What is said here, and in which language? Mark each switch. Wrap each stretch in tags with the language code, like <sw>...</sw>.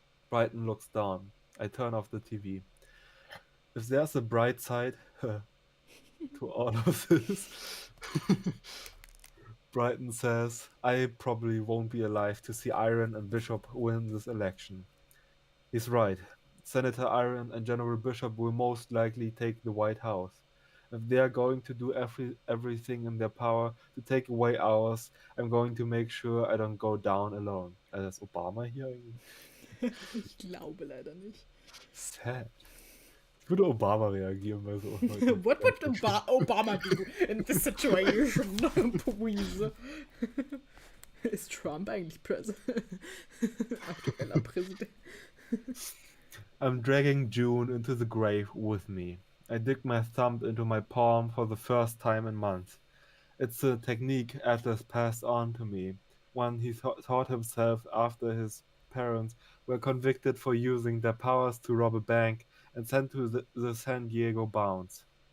<en>Brighton looks down. I turn off the TV. If there's a bright side to all of this, Brighton says, I probably won't be alive to see Iron and Bishop win this election. He's right. Senator Iron and General Bishop will most likely take the White House. If they are going to do everything in their power to take away ours, I'm going to make sure I don't go down alone.</en> <de>Ist Obama hier eigentlich? Ich glaube leider nicht.</de> <en>Sad.</en> <de>Ich würde Obama reagieren bei so Leuten.</de> <en>What would Obama do in this situation? Please.</en> <de>Ist Trump eigentlich aktueller Präsident?</de> <en>I'm dragging June into the grave with me. I dig my thumb into my palm for the first time in months. It's a technique Atlas passed on to me, one he taught himself after his parents were convicted for using their powers to rob a bank and sent to the San Diego bounds.</en>